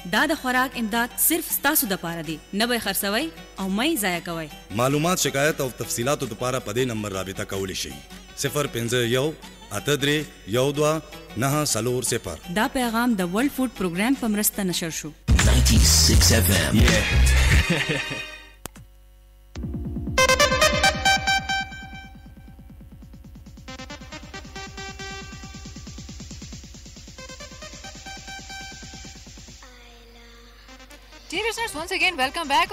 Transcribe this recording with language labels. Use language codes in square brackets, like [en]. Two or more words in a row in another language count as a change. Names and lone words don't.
[ps] دا د خوراک امداد صرف ستاسو دپاره دی، نه به خرڅوئ او مه یې ضایع کوئ. معلومات شکایت او تفصیلاتو دپاره په دې نمبر رابطه کولی شئ 051 83 12 940. دا پیغام د ورلد فوډ پروګرام په مرسته نشر شو. [en] 96 FM. Yeah. ji listeners once again welcome back.